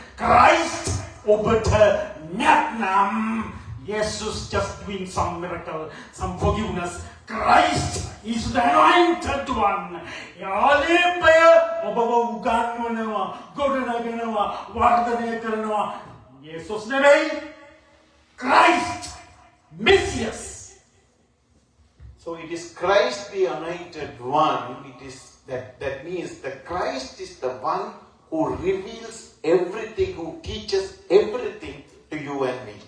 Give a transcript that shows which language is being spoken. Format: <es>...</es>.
<si>Christ ඔබට නැත්නම්</si> <en>Jesus just doing some miracle, some forgiveness. Christ is the anointed one.</en> <si>ආලේපය ඔබව උගන්වනවා, ගොඩනගනවා, වර්ධනය කරනවා. යේසුස් නෙමෙයි, Christ, Messias.</si> <en>So it is Christ the anointed one. It is that means that Christ is the one who reveals everything, who teaches everything to you and me.</en>